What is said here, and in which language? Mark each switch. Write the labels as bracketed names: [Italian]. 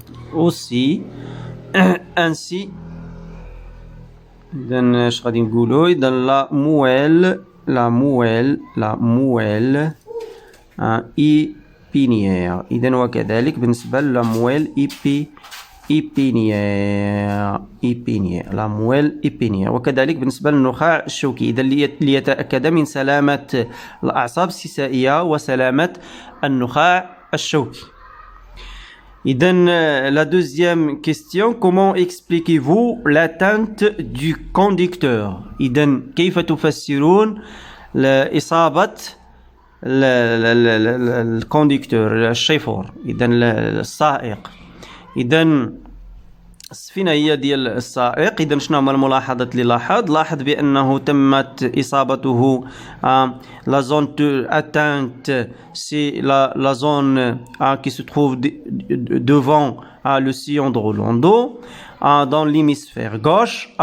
[French] aussi ainsi [Arabic] إذن اش غادي نقولوا إذن la moelle épinière إذن وكذلك بالنسبة لا moelle épinière la moelle épinière وكذلك بالنسبة للنخاع الشوكي إذن ليتأكد من سلامة الأعصاب السيسائية وسلامة النخاع الشوكي. إذن [French] la deuxième question, comment expliquez-vous l'atteinte du conducteur؟ [Arabic] إذن كيف تفسرون إصابة الكوندكتور الشيفور إذن السائق؟ إذن السفينة هي ديال السائق. إذن شنو هما الملاحظات اللي لاحظ بأنه تمت إصابته [French] la zone atteinte c'est la zone qui se trouve devant le sillon de Rolando dans l'hémisphère gauche.